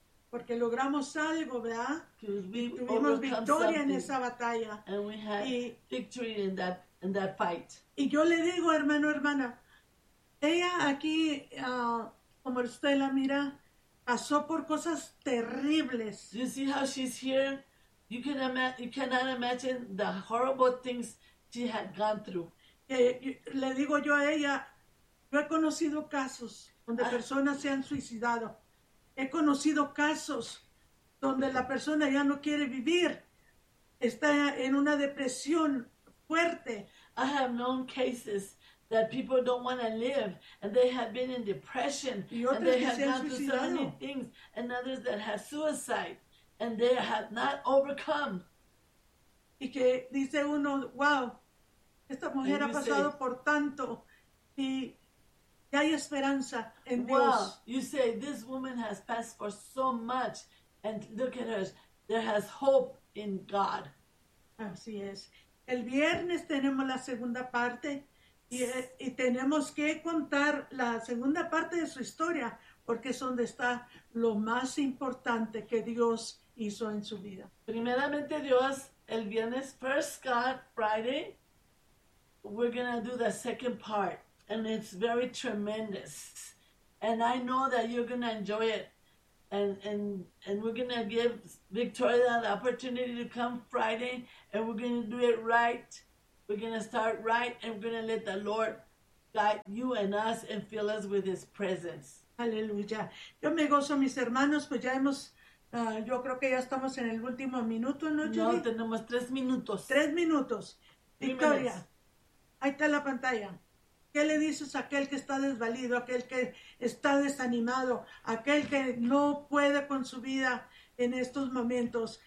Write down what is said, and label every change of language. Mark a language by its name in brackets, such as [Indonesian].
[Spanish] Porque logramos algo, ¿verdad? Tuvimos victoria en esa batalla. [English] And we had victory in that fight. [Spanish] Y yo le digo, hermano, hermana, ella aquí, como usted la mira, pasó por cosas terribles. [English] You see how she's here? You cannot imagine the horrible things she had gone through. [Spanish] Le digo yo a ella, yo he conocido casos donde personas se han suicidado. He conocido casos donde la persona ya no quiere vivir. Está en una depresión fuerte. [English] I have known cases that people don't want to live and they have been in depression and they have gone through so many things and others that have suicide and they have not overcome. [Spanish] Y que dice uno, wow, esta mujer ha pasado por tanto y ya hay esperanza en Dios. [English] Wow, you say this woman has passed for so much and look at her, there has hope in God. [Spanish] Así es. El viernes tenemos la segunda parte y tenemos que contar la segunda parte de su historia porque es donde está lo más importante que Dios hizo en su vida. Primeramente Dios, el viernes, [English] first God, Friday, we're going to do the second part, and it's very tremendous. And I know that you're going to enjoy it, and we're going to give Victoria the opportunity to come Friday, and we're going to do it right. We're going to start right, and we're going to let the Lord guide you and us and fill us with His presence. [Spanish] Aleluya. Yo me gozo, mis hermanos, pues ya hemos... yo creo que ya estamos en el último minuto, ¿no, Judy? No, tenemos 3 minutos. 3 minutos. Victoria. Ahí está la pantalla. ¿Qué le dices a aquel que está desvalido, aquel que está desanimado, aquel que no puede con su vida en estos momentos?